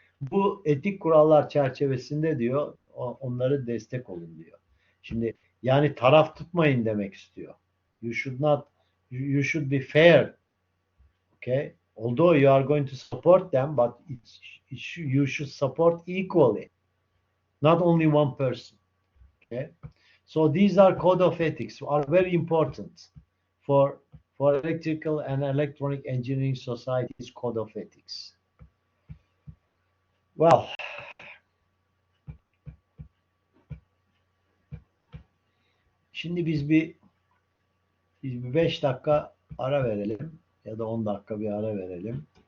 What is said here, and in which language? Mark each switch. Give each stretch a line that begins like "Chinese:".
Turkish: Bu etik kurallar çerçevesinde diyor, onları destek olun diyor. Şimdi yani taraf tutmayın demek istiyor.
English: You should be fair. Okay? Although you are going to support them, but you should support equally. Not only one person. Okay? So these are code of ethics, are very important for electrical and electronic engineering society's code of ethics.
Turkish: Well, şimdi biz bir 5 dakika ara verelim ya da 10 dakika bir ara verelim.